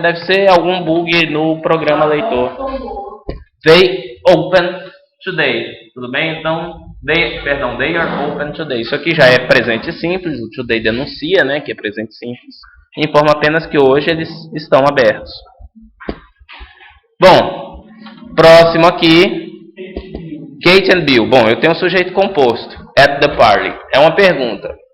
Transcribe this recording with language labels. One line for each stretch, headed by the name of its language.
Portuguese: Deve ser algum bug no programa leitor.
English: They open today.
Portuguese: Tudo bem? Então,
English: they are open today.
Portuguese: Isso aqui já é presente simples. O today denuncia, né? Que é presente simples. Informa apenas que hoje eles estão abertos. Bom, próximo aqui. Kate and Bill. Bom, eu tenho um sujeito composto.
English: At the party.
Portuguese: É uma pergunta.